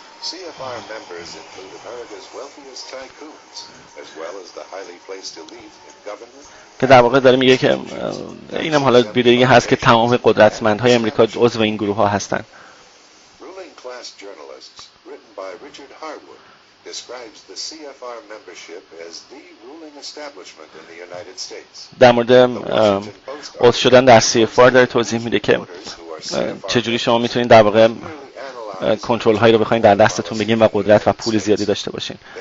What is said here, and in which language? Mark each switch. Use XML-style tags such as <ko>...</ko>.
<en>CFR members include America's wealthiest tycoons, as well as the highly placed elite in government.</en> <fa>که در واقع داره میگه که اینم حالا ویدئویی هست که تمام قدرتمندهای امریکا عضو این گروه ها هستن.</fa> <en>Ruling class journalists, written by Richard Harwood, describes the CFR membership as the ruling establishment in the United States.</en> <fa>در مورد عضو شدن در CFR داره توضیح میده که چجوری شما میتونید در واقع کنترل هایی رو بخواید در دستتون بگیرین و قدرت و پول زیادی داشته باشین.</fa>